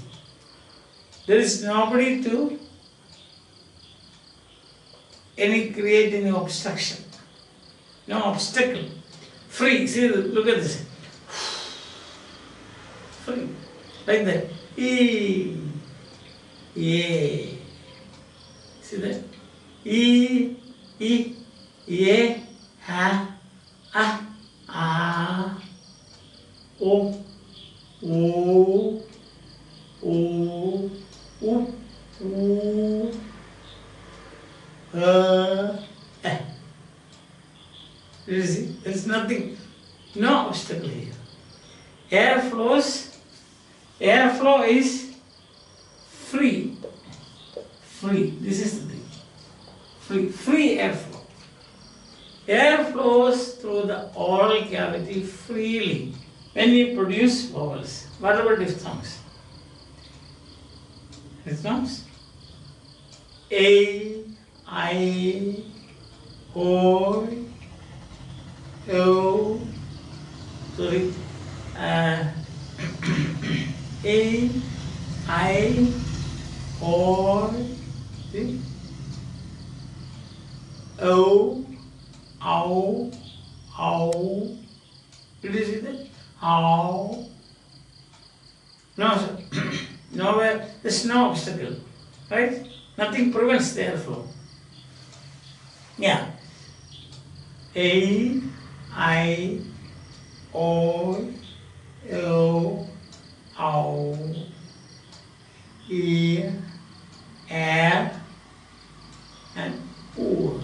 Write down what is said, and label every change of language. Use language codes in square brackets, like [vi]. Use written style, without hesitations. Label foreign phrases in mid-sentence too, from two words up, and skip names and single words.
[en] There is nobody to create any obstruction. No obstacle. Free. See, look at this. like that. E, A. See that? E, E, A, Ha, A, A, O, O, O, U, U, Eh. You see, there is nothing, no obstacle here. Airflow is free. Free. This is the thing. Free airflow. Air flows through the oral cavity freely when you produce vowels. What about diphthongs? Diphthongs? A, I, O, O, sorry, A, I, O, see? O, Ow, ow. Did you see that? Ow. No, sir. Nowhere, there's no obstacle. Right? Nothing prevents the airflow. Yeah. A, I, O, O, ow, E, air, and O.